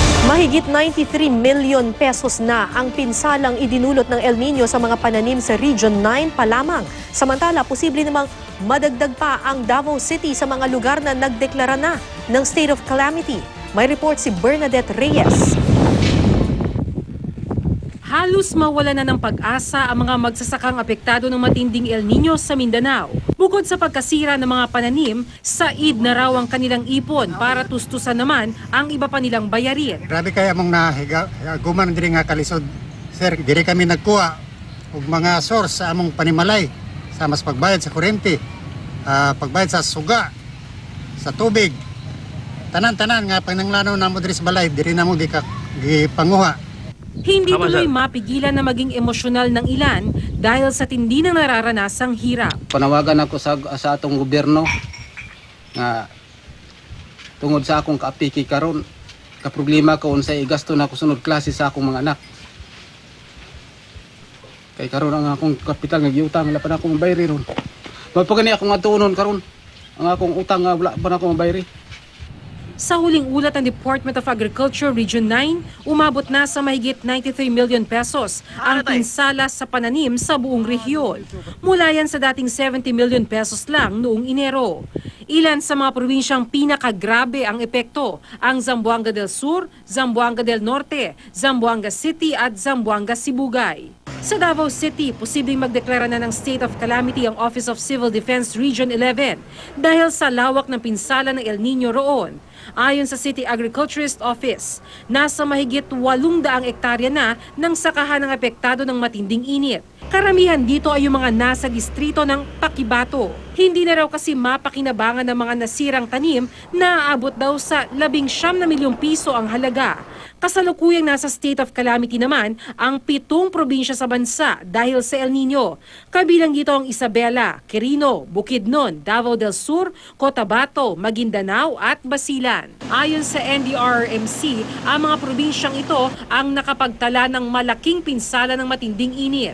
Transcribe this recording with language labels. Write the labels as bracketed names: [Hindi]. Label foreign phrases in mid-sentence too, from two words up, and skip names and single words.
[Filipino] Mahigit 93 [English] million pesos [Filipino] na ang pinsalang idinulot ng El Nino sa mga pananim sa Region 9 pa lamang. Samantala, posible namang madagdag pa ang Davao City sa mga lugar na nagdeklara na ng [English] state of calamity. [Filipino] May report si Bernadette Reyes. Halos mawala na ng pag-asa ang mga magsasakang apektado ng matinding El Nino sa Mindanao. Bukod sa pagkasira ng mga pananim, said na raw ang kanilang ipon para tustusan naman ang iba pa nilang bayarin. [Cebuano] Grabe kaya mong guman diri nga kalisod. Sir, diri kami nagkuha og mga source sa among panimalay sa mas pagbayad sa kuryente, pagbayad sa suga, sa tubig. Tanan-tanan nga pananglanaw namo diri sa balay, diri namo gipanguha. [Filipino] Hindi tuloy mapigilan na maging emosyonal ng ilan dahil sa tindi ng nararanasang hirap. [Cebuano] Panawagan ako sa atong gobyerno nga tungod sa akong kaapiki karon, kaproblema ko unsay igasto na ako sunod klase sa akong mga anak. Kay karon ang akong kapital nga giutang wala pa na akong bayri ron. Mapagani akong atunon karon ang akong utang nga wala pa na akong bayri. [Filipino] Sa huling ulat ng Department of Agriculture Region 9, umabot na sa mahigit 93 [English] million pesos [Filipino] ang pinsala sa pananim sa buong rehiyon. Mula yan sa dating 70 [English] million pesos [Filipino] lang noong Enero. Ilan sa mga probinsyang pinakagrabe ang epekto ang Zamboanga del Sur, Zamboanga del Norte, Zamboanga City at Zamboanga Sibugay. Sa Davao City, posibleng magdeklara na ng [English] state of calamity [Filipino] ang Office of Civil Defense Region 11 dahil sa lawak ng pinsala ng El Nino roon. Ayon sa City Agriculturist Office, nasa mahigit 800 hektarya na ng sakahan ng apektado ng matinding init. Karamihan dito ay yung mga nasa distrito ng Paquibato. Hindi na raw kasi mapakinabangan ng mga nasirang tanim na aabot daw sa 19 na milyong piso ang halaga. Kasalukuyang nasa [English] state of calamity [Filipino] naman ang 7 probinsya sa bansa dahil sa El Nino. Kabilang dito ang Isabela, Quirino, Bukidnon, Davao del Sur, Cotabato, Maguindanao at Basilan. Ayon sa NDRRMC, ang mga probinsyang ito ang nakapagtala ng malaking pinsala ng matinding init.